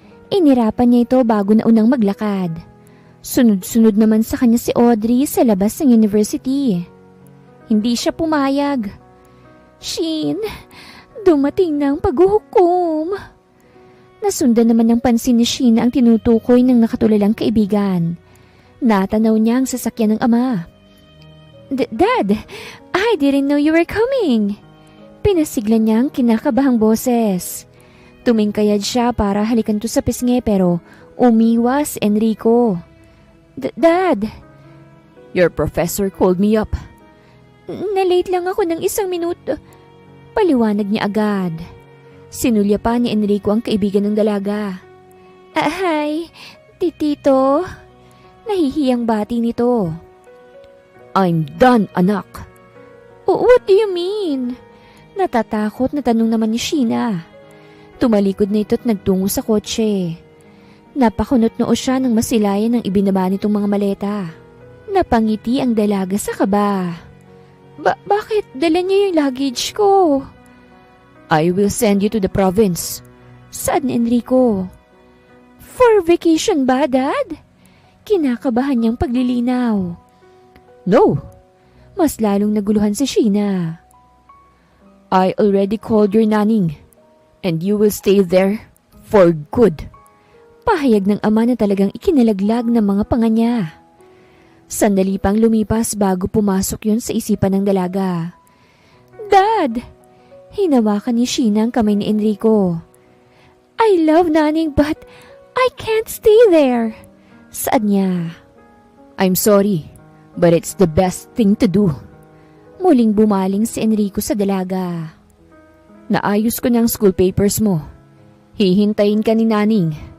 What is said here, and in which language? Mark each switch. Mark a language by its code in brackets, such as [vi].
[tl] Inirapan niya ito bago na unang maglakad. Sunod-sunod naman sa kanya si Audrey sa labas ng university. Hindi siya pumayag. Sheen, dumating na ang paghuhukom. Nasundan naman ng pansin ni Sheena ang tinutukoy ng nakatulalang kaibigan. Natanaw niya ang sasakyan ng ama. [en] Dad, I didn't know you were coming. [tl] Pinasiglan niya ang kinakabahang boses. Tumingkayad siya para halikan to sa pisngi pero umiwas Enrico. Dad! [en] Your professor called me up. [tl] Nalate lang ako ng 1 minuto. Paliwanag niya agad. Sinulya pa ni Enrico ang kaibigan ng dalaga. Hi, titito. Nahihiyang bati nito. [en] I'm done, anak. What do you mean? [tl] Natatakot na tanong naman ni Sheena. Tumalikod na ito at nagtungo sa kotse. Napakunot noo siya nang masilayan ng ibinaba nitong mga maleta. Napangiti ang dalaga sa kaba. Bakit dala niya yung luggage ko? [en] I will send you to the province. [tl] Saan, Enrico? [en] For vacation [tl] ba, Dad? Kinakabahan niyang paglilinaw. [en] No. [tl] Mas lalong naguluhan si Sheena. [en] I already called your nanning and you will stay there for good. [tl] Pahayag ng ama na talagang ikinalaglag ng mga panga niya. Sandali pang lumipas bago pumasok yun sa isipan ng dalaga. Dad! Hinawakan ni Sheena ang kamay ni Enrico. [en] I love nanning but I can't stay there. [tl] Saan niya? [en] I'm sorry, but it's the best thing to do. [tl] Muling bumaling si Enrico sa dalaga. Naayos ko ng school papers mo. Hihintayin ka ni Naning.